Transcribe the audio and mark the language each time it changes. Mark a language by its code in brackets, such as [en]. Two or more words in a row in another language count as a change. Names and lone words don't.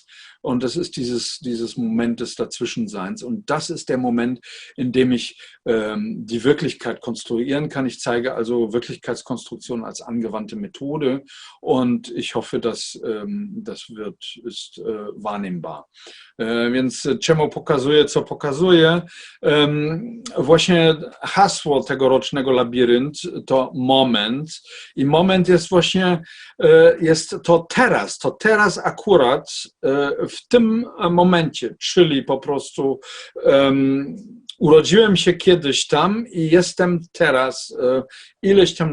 [de] Und das ist dieses Moment des Dazwischenseins. Und das ist der Moment, in dem ich die Wirklichkeit konstruieren kann. Ich zeige also Wirklichkeitskonstruktion als angewandte Methode. Und ich hoffe, dass das ist wahrnehmbar. [pl] Więc czemu pokazuję, co pokazuję? Właśnie hasło tegorocznego labirynt to moment. I moment jest właśnie, jest to teraz akurat w tym momencie, czyli po prostu urodziłem się kiedyś tam i jestem teraz ileś tam